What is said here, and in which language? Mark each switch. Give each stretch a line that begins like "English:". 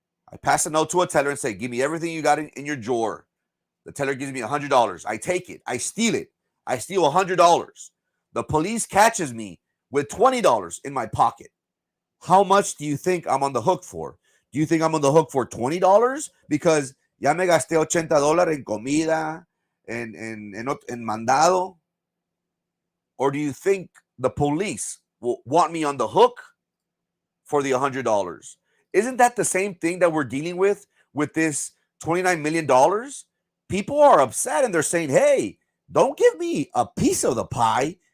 English: I pass a note to a teller and say, give me everything you got in your drawer. The teller gives me $100. I take it. I steal it. I steal $100. The police catches me with $20 in my pocket. How much do you think I'm on the hook for? Do you think I'm on the hook for $20? Because
Spanish: ya me gasté $80 en comida, en mandado.
English: Or do you think the police will want me on the hook for the $100? Isn't that the same thing that we're dealing with this $29 million? People are upset and they're saying, hey, don't give me a piece of the pie.